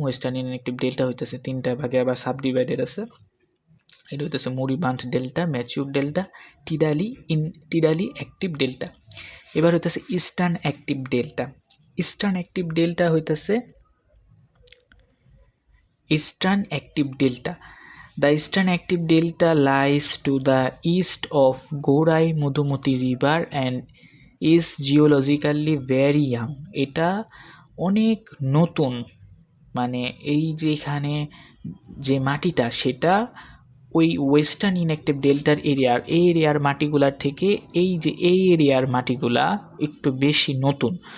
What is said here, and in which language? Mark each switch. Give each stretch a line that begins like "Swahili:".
Bangla: Western inactive delta হইতেছে তিনটা ভাগে আবার সাবডিভাইডেড আছে। এটা হইতেছে মুরিবান্ড delta, mature delta, টিডালি active delta. এবার হইতেছে eastern active delta. Eastern active delta হইতেছে Eastern Active Delta.
English: The Eastern Active Delta lies to the east of Gorai Madhumati River and is geologically very young.
Bangla: এটা অনেক নতুন, মানে এই যে এখানে যে মাটিটা সেটা ওই ওয়েস্টার্ন ইনঅ্যাক্টিভ ডেল্টার এই এরিয়ার মাটিগুলার থেকে এই এরিয়ার মাটিগুলা একটু বেশি নতুন।